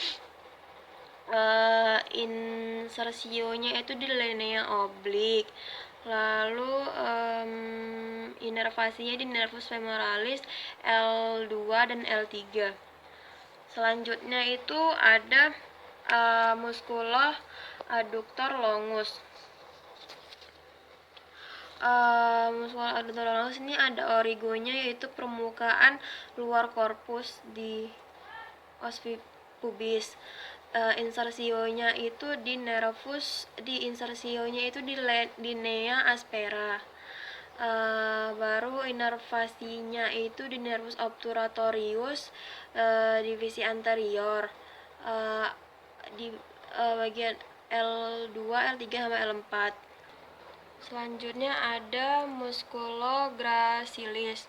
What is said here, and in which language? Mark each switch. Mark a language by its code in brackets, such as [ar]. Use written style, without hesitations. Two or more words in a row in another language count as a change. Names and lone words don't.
[id] Insersionya itu di [la] linea oblik. [id] Lalu inervasinya di [la] nervus femoralis [id] L2 dan L3. Selanjutnya itu ada [la] musculo adductor longus. Musculo adductor longus [id] ini ada origonya yaitu permukaan luar korpus di [la] os pubis. [id] Insersionya itu di [la] linea aspera. [id] Baru inervasinya itu di [la] nervus obturatorius [id] divisi anterior, di bagian L2, L3 sama L4. Selanjutnya ada musculogracilis.